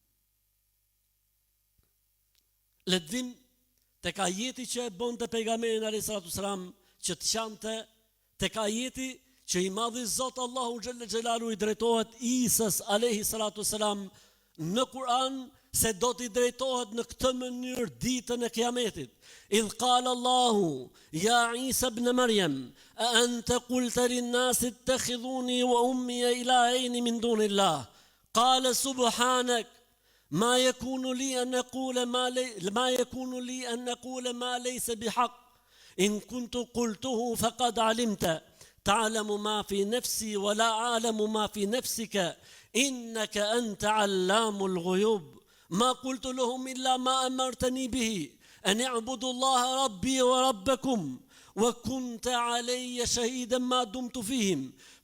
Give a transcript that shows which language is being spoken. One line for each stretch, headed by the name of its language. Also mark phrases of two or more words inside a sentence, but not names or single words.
Albanian: Le të vim tek ajeti që e bonte pejgamberin
Arabic: عليه الصلاة والسلام
Albanian: që të qante, tek ajeti që i madhi Zot Allahu
Arabic: جل جلاله
Albanian: i drejtohet Isës
Arabic: عليه الصلاة والسلام
Albanian: në Kur'an se do t'i drejtohet në këtë mënyrë ditën e Kiametit.
Arabic: إذ قال الله يا عيسى ابن مريم أأنت قلت للناس اتخذوني وأمي إلهين من دون الله. قال سبحانك ما يكون لي أن أقول ما ليس بحق. إن كنت قلته فقد علمت. تعلم ما في نفسي ولا أعلم ما في نفسك إنك أنت علام الغيوب ما قلت لهم إلا ما أمرتني به أن اعبدوا الله ربي وربكم وكنت علي شهيدا ما دمت فيهم